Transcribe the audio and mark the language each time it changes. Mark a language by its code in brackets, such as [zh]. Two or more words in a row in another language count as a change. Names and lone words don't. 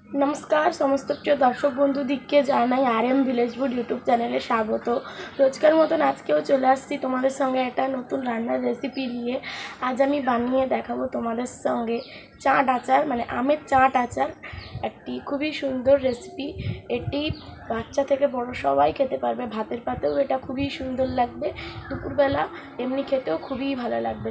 [bn] নমস্কার সমস্ত প্রিয় দর্শক বন্ধুদিকে জানাই আরএম ভিলেজ ফুড ইউটিউব চ্যানেলে স্বাগত। রোজকার মতন আজকেও চলে আসছি তোমাদের সঙ্গে একটা নতুন রান্নার রেসিপি নিয়ে। আজ আমি বানিয়ে দেখাবো তোমাদের সঙ্গে চাট আচার, মানে আমের চাট আচার। একটি খুবই সুন্দর রেসিপি। এটি বাচ্চা থেকে বড় সবাই খেতে পারবে। ভাতের পাতেও এটা খুবই সুন্দর লাগবে, দুপুরবেলা এমনি খেতেও খুবই ভালো লাগবে।